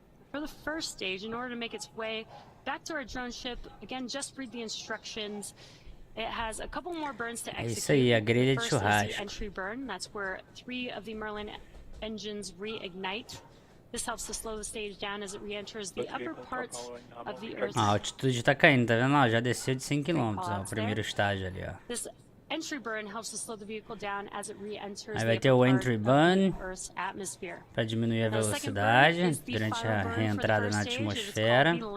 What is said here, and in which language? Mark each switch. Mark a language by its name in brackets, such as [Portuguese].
[English] For the first stage, in order to make its way back to our drone ship, again, just read the instructions. It has a couple more burns to execute. [Portuguese] É isso aí, a grelha de [English] First is [Portuguese] churrasco. [English] the entry burn. That's where 3 of the Merlin engines reignite. This helps to slow the stage down as it re-enters the upper parts of the Earth's. [Portuguese] A altitude tá caindo, tá vendo? Ó, já desceu de 100 km, ó, o primeiro estágio ali, ó. [English] This entry burn helps to slow the vehicle down as it re-enters [Portuguese] Aí vai ter o entry burn para diminuir a velocidade durante a reentrada na atmosfera.